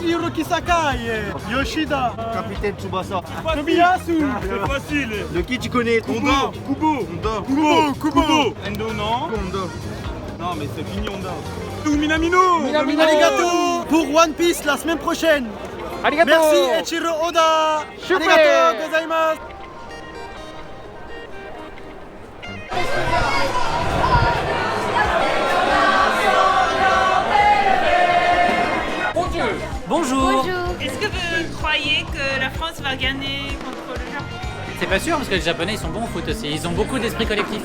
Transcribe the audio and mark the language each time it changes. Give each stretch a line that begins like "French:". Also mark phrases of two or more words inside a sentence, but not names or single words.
French: Hiroki Sakai, Yoshida, Capitaine Tsubasa, Tomiyasu. C'est facile. De qui tu connais? Honda. Kubo. Endo, non. Non, mais c'est fini Honda. Minamino. Arigato pour One Piece la semaine prochaine. Arigato. Merci Eiichiro Oda. Super.
Japanese: ありがとうございます.
French: Bonjour. Est-ce que vous croyez que la France va gagner contre le Japon? C'est pas sûr parce que les Japonais ils sont bons au foot aussi, ils ont beaucoup d'esprit collectif.